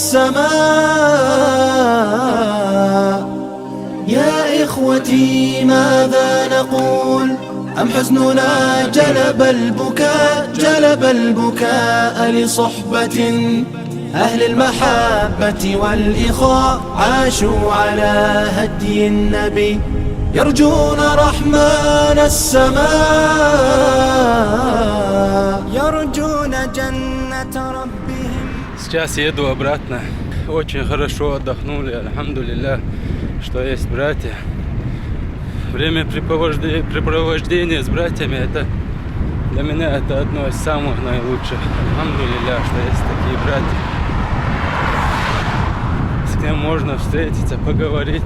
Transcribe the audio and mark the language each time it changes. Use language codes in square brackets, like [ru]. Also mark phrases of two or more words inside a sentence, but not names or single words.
[ar] السماء يا إخوتي ماذا نقول أم حزننا جلب البكاء لصحبة أهل المحبة والإخاء عاشوا على هدي النبي يرجون رحمن السماء يرجون جنة ربهم. [ru] Сейчас еду обратно. Очень хорошо отдохнули, альхамдулилля, что есть братья. Времяпрепровождение с братьями, это для меня это одно из самых наилучших. Альхамдулилля, что есть такие братья. С кем можно встретиться, поговорить.